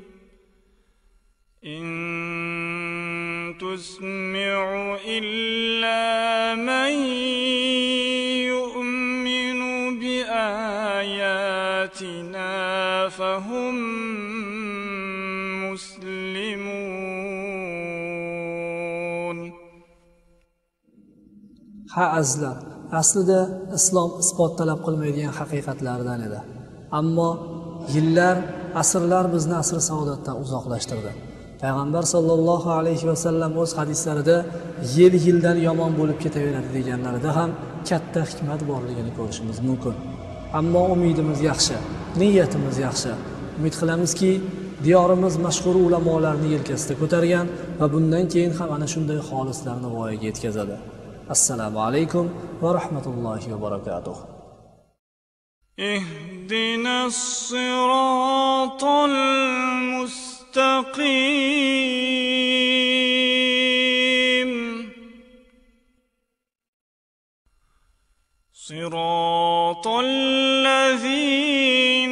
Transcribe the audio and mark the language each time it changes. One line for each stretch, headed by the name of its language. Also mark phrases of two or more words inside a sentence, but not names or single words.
Arabic: إن تسمع إلا من يؤمن بآياتنا فهم مسلمون.
Uzbek: Ha azlar, aslida islom isbot talab qilmaydigan haqiqatlardan edi. Ammo yillar, asrlar bizni asr saodatdan uzoqlashtirdi. Payg'ambar
Arabic: صلى الله عليه وسلم
Uzbek: o'z hadislarida yildan yomon bo'lib ketaveradi deganlarida ham katta hikmat borligini ko'rishimiz mumkin. Ammo umidimiz yaxshi, niyatimiz yaxshi. Umid qilamizki, diyorimiz mashhur ulamolarni yelkasida ko'targan va bundan keyin ham ana shunday xolislarni voyaga yetkazadi.
Arabic: السلام عليكم ورحمة الله وبركاته. اهدنا الصراط المستقيم. صراط الذين